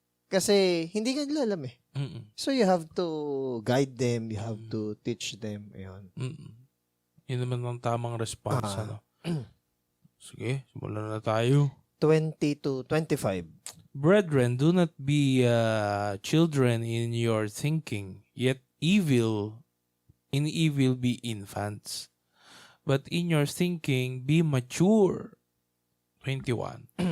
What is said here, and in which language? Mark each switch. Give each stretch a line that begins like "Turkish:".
Filipino: Kasi hindi ka nila alam
English: So you have to guide them, you have to teach them.
Filipino: Ayun. Yun naman ang tamang response. Sige, simulan na tayo.
English: 20 to 25. Brethren, do not be children in your thinking, yet evil be infants. But in your thinking, be mature. 21.